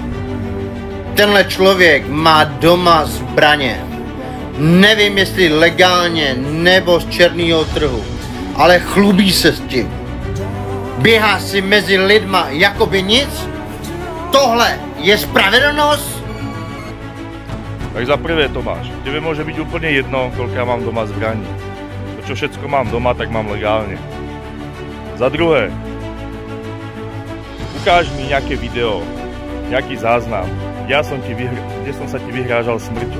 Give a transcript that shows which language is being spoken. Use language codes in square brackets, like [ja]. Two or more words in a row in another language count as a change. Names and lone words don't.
[cs] Tenhle člověk má doma zbraně. Nevím, jestli legálně nebo z černého trhu, ale chlubí se s tím. Běhá si mezi lidma jakoby nic? Tohle je spravedlnost? [sk] Tak za prvé, Tomáš, tebe môže byť úplne jedno, koľko ja mám doma zbraní. To, čo všetko mám doma, tak mám legálne. Za druhé, ukáž mi nejaké video, nejaký záznam, kde som sa ti vyhrážal smrťou.